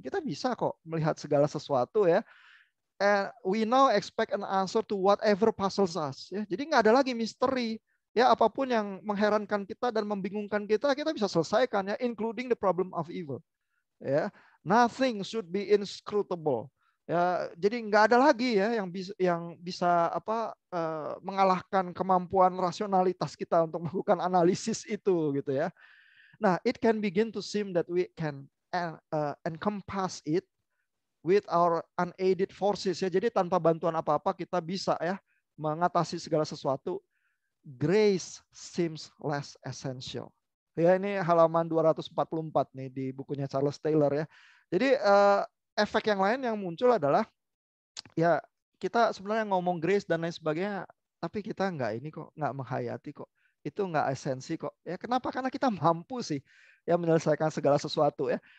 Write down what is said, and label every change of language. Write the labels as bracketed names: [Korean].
[Indonesian] Kita bisa kok melihat segala sesuatu ya. [English] And we now expect an answer to whatever puzzles us. [Indonesian] Ya. Jadi nggak ada lagi misteri. Ya, apapun yang mengherankan kita dan membingungkan kita bisa selesaikan ya, [English] including the problem of evil. Ya, nothing should be inscrutable. [Indonesian] Ya, jadi nggak ada lagi ya yang bisa mengalahkan kemampuan rasionalitas kita untuk melakukan analisis itu gitu ya. [English] Nah, it can begin to seem that we can encompass it with our unaided forces ya. [Indonesian] Jadi tanpa bantuan apa-apa kita bisa ya mengatasi segala sesuatu. [English] Grace seems less essential. [Indonesian] Ya, ini halaman 244 nih di bukunya Charles Taylor ya. Jadi efek yang lain yang muncul adalah ya kita sebenarnya ngomong grace dan lain sebagainya, tapi kita nggak menghayati kok. Itu nggak esensi kok. Ya kenapa? Karena kita mampu sih ya menyelesaikan segala sesuatu ya.